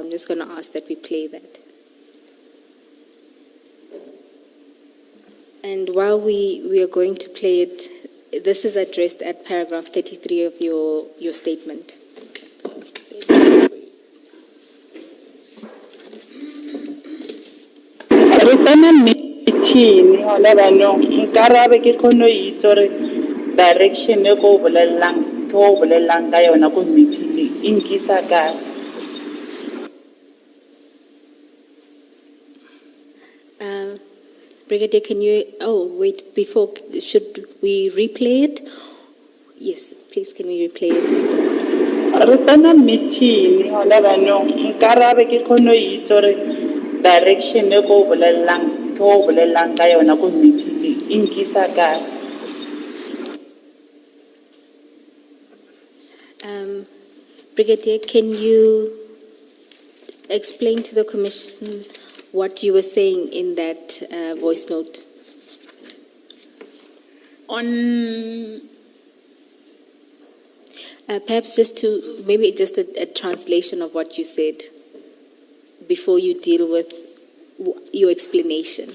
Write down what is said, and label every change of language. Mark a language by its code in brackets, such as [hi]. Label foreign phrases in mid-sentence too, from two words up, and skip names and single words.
[en] I'm just going to ask that we play that. And while we are going to play it, this is addressed at paragraph 33 of your statement. [st] Direction e go bolelang ka yona go meeting e nkisa ka. [en] Brigadier, can you... Oh, wait, before... Should we replay it? Yes, please, can we replay it? [st] Meeting, direction e go bolelang ntho o bolelang ka yona ko meeting e nkisa kae. [en] Brigadier, can you explain to the Commission what you were saying in that voice note? On Perhaps just a translation of what you said before you deal with your explanation.